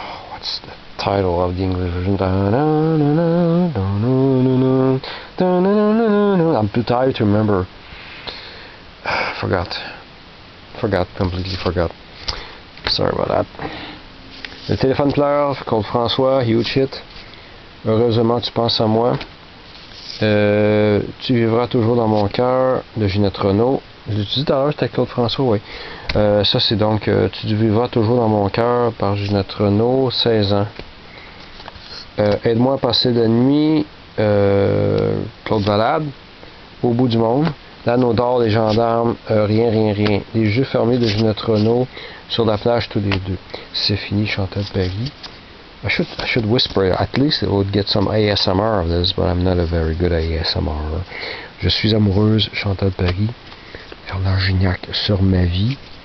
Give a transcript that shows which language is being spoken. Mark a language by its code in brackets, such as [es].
[en] What's the title of the English version? I'm too tired to remember. Forgot, completely forgot. Sorry about that. [fr] Le téléphone pleure, Claude François, huge hit. Heureusement tu penses à moi. Tu vivras toujours dans mon cœur, de Ginette Renault. Je l'ai dit tout à l'heure, c'était Claude François, oui. Ça, c'est donc Tu vivras toujours dans mon cœur par Ginette Renault, 16 ans. Aide-moi à passer la nuit, Claude Valade. Au bout du monde. L'anneau d'or, les gendarmes, rien, rien, rien. Les yeux fermés de Ginette Renault, sur la plage tous les deux. C'est fini, Chantal Paris. [en] I should whisper. At least it would get some ASMR of this, but I'm not a very good ASMR. [fr] Je suis amoureuse, Chantal Paris. Fernand Gignac, sur ma vie.